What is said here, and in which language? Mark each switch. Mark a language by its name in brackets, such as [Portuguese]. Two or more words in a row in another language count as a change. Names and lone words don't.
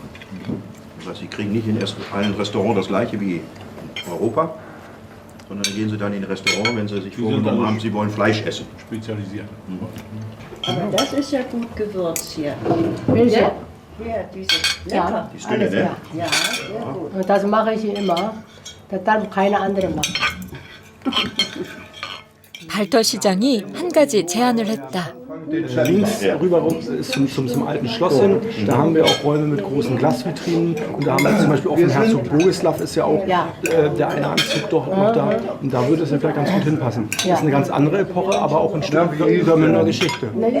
[German] Das heißt, Sie kriegen nicht in allen Restaurants das gleiche wie in Europa, sondern dann gehen Sie dann in ein Restaurant, wenn Sie sich vorgenommen haben, Sie wollen Fleisch essen. Spezialisiert. Aber das ist ja gut gewürzt hier. Welche? Ja, diese. Ja, Die Stille, alles, ne? ja. Ja, sehr gut. Und das mache ich immer. Das darf keine andere machen. [Korean] 발터 시장이 한 가지 제안을 했다. [German] Links rüber ist zum alten Schloss hin. Da haben wir auch Räume mit großen Glasvitrinen. Und da haben wir zum Beispiel auch von Herzog Bogislav ist ja auch der eine Anzug dort noch da. Und da würde es ja vielleicht ganz gut hinpassen. Das ist eine ganz andere Epoche, aber auch ein Stück Münchner Geschichte.